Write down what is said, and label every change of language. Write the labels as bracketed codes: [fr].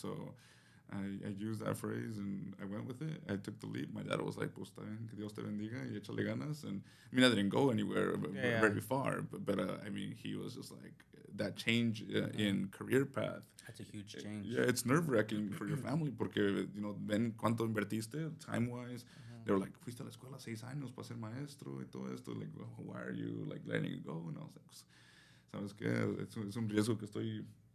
[en] So I used that phrase and I went with it. I took the leap. My dad was like, [es] pues está bien, que Dios te bendiga y échale ganas. [en] And I mean, I didn't go anywhere very far, but I mean, he was just like, that change in career path. That's a huge change. Yeah, it's nerve-wracking for your family [es] porque, ven cuánto invertiste [en] time-wise. They were like, [es] fuiste a la escuela 6 años para ser maestro y todo esto. [en] Like, well, why are you, like, letting it go? And I was like, [es] ¿sabes qué? Es un riesgo que estoy...